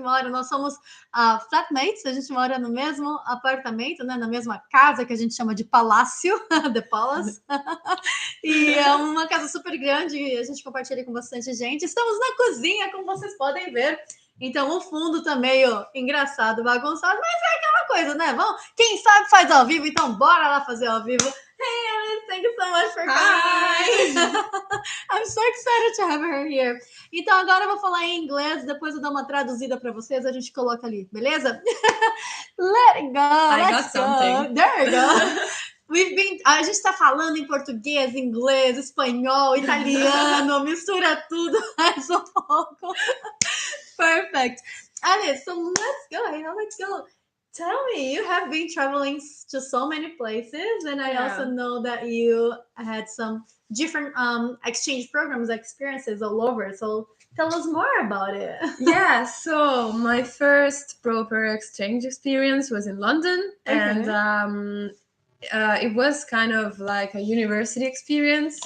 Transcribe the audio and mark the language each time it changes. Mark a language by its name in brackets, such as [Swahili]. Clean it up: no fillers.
[Portuguese] Nós somos flatmates, a gente mora no mesmo apartamento, né, na mesma casa que a gente chama de palácio, The Palace. E é uma casa super grande, e a gente compartilha com bastante gente. Estamos na cozinha, como vocês podem ver. Então o fundo tá meio engraçado, bagunçado, mas é aquela coisa, né? Quem sabe faz ao vivo, então bora lá fazer ao vivo. [English] Hey, Alice, thank you so much for coming. I'm so excited to have her here. [Portuguese] Então agora eu vou falar em inglês, depois eu dou uma traduzida para vocês, a gente coloca ali, beleza? [English] Let it go. I got something. There you go. [Portuguese] A gente está falando em português, inglês, espanhol, italiano, mistura tudo mais um pouco. [English] Perfect. Alice, so let's go. Tell me, you have been traveling to so many places, and I also know that you had some different exchange programs, experiences all over. So tell us more about it. Yeah, so my first proper exchange experience was in London, and it was kind of like a university experience.